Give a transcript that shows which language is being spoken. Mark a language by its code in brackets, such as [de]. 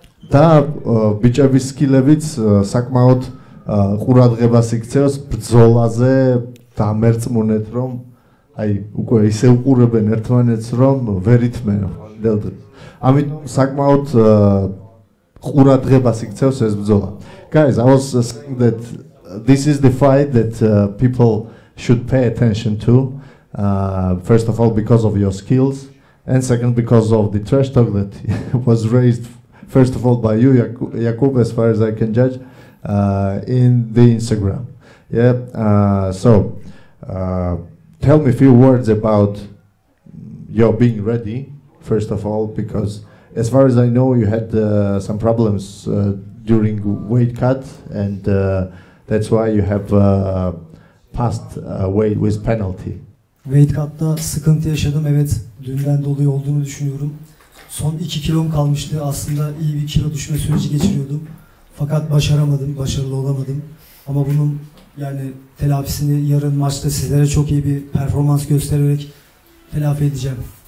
[ka] და ბიჭების სკილებიც საკმაოდ ყურადღებას იქცევს ბრძოლაზე დამერწმუნეთ, რომ აი უკვე ისე უყურებენ ერთმანეთს, რომ ვერ ითმენ. ამიტომ საკმაოდ ყურადღებას იქცევს ეს ბრძოლა. [en] Guys, I was saying that this is the fight that people should pay attention to. First of all, because of your skills, and second, because of the trash talk that was raised. First of all, by you, Jakub, as far as I can judge, in the Instagram. Yeah. So, tell me a few words about your being ready. First of all, because as far as I know, you had some problems during weight cut, and that's why you have passed weight with penalty. [tr] Weight cut'ta sıkıntı yaşadım. Evet, dünden dolayı olduğunu düşünüyorum. Son 2 kilom kalmıştı. Aslında iyi bir kilo düşme süreci geçiriyordum. Fakat başaramadım, başarılı olamadım. Ama bunun Yani telafisini yarın maçta sizlere çok iyi bir performans göstererek telafi edeceğim.